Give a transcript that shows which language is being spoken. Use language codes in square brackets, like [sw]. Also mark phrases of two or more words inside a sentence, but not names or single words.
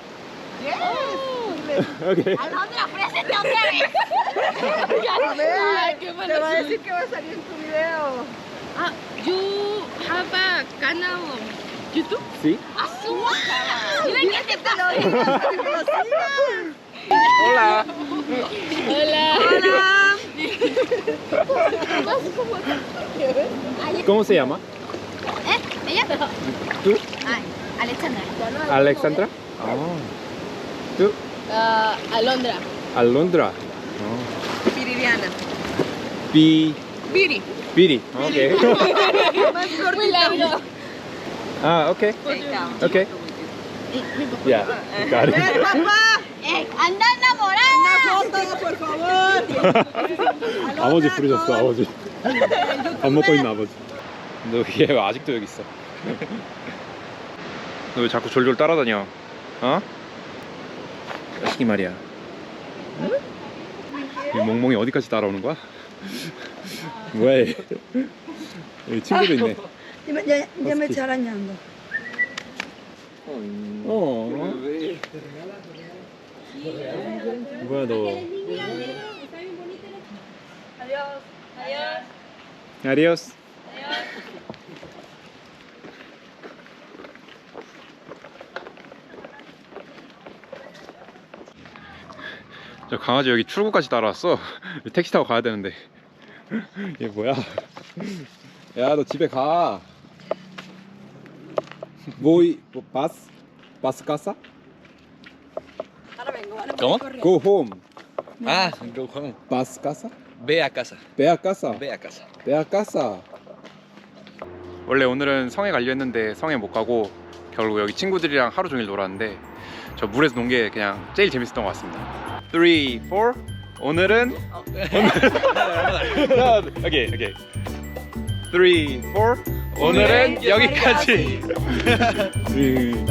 [es] Okay. Alondra, ofrécete otra vez. Ay, qué mala Te va a suerte. decir que va a salir en tu video. [en] Ah, you have a canal on YouTube? [es] Sí. ¡Ah, su madre! Mira que te pasa. Hola. Hola. ¿Cómo se llama? ¿Ella? ¿Tú? Ay, Alexandra. Alexandra. ¿Tú? Alondra. Alondra. Viridiana. Viri. Viri. Okay. Muy largo. [en] Ah, okay. Okay. Yeah. Got it. [es] ¡Anda enamorada! Foto, por favor. [ko] 아버지 부르셨어, 아버지. 밥 먹고 있는 아버지. 너 얘 왜 아직도 여기 있어? 너 왜 자꾸 졸졸 따라다녀? 어? 자식이 말이야. 이 멍멍이 어디까지 따라오는 거야? 뭐야 얘? 여기 친구도 있네. [es] Ya me está arañando. [ko] 뭐야 너? [es] Adiós. [ko] 저 강아지 여기 출구까지 따라왔어. 택시 타고 가야 되는데. 얘 뭐야? 야 너 집에 가. [es] Voy. ¿Vas casa? ¿Cómo? [en] Go home. Ah, go home. [es] ¿Vas casa? Ve a casa. Ve a casa. Ve a casa. Ve a casa. [ko] 원래 오늘은 성에 가려 했는데 성에 못 가고 결국 여기 친구들이랑 하루 종일 놀았는데 저 물에서 논 게 그냥 제일 재밌었던 것 같습니다. 3, 4 오늘은 오케이 3, 4 오늘은 여기까지.